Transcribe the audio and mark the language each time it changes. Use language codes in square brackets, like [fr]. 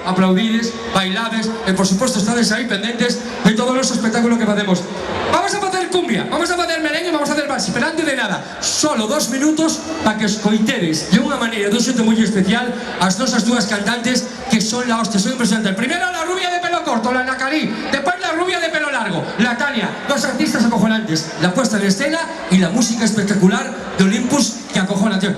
[gl] Aplaudides, bailades e por supuesto estades aí pendentes de todos os espectáculos que facemos. Vamos a facer cumbia, vamos a facer merengue, vamos a facer vals, pero antes de nada, solo 2 minutos para que escoiteres de unha maneira, dun xeito moi especial, as nosas dúas cantantes que [es] son la hostia, [gl] son impresionantes. [es] Primero la rubia de pelo corto, la Nacalí, después la rubia de pelo largo, la Tania, dos artistas acojonantes, la puesta en escena y la música espectacular de Olympus que acojona, tío.